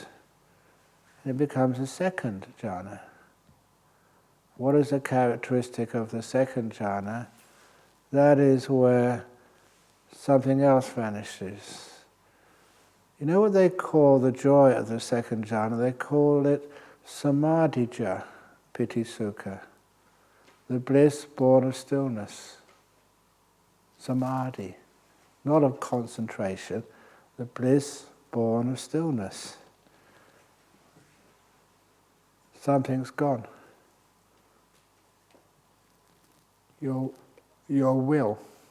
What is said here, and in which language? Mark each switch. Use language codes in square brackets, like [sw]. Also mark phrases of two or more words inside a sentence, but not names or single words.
[en] And it becomes a second jhana. What is the characteristic of the second jhana? That is where something else vanishes. You know what they call the joy of the second jhana? They call it [pi] samadhija piti sukha, [en] the bliss born of stillness. Samadhi, not of concentration, the bliss born of stillness. Something's gone. Your will.